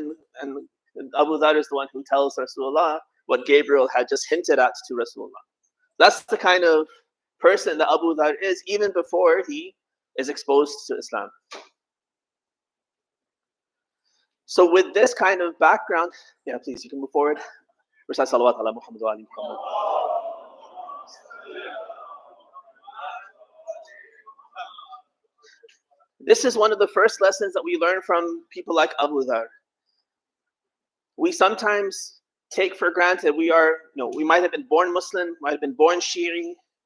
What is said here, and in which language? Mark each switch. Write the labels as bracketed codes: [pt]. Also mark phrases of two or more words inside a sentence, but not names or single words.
[en] And Abu Dhar is the one who tells Rasulullah what Gabriel had just hinted at to Rasulullah. That's the kind of person that Abu Dhar is, even before he is exposed to Islam. So with this kind of background, yeah, please, you can move forward. [ar] Recite salawat ala Muhammad wa ali Muhammad. [en] This is one of the first lessons that we learn from people like Abu Dhar. We sometimes take for granted we might have been born Muslim, might have been born Shi'i.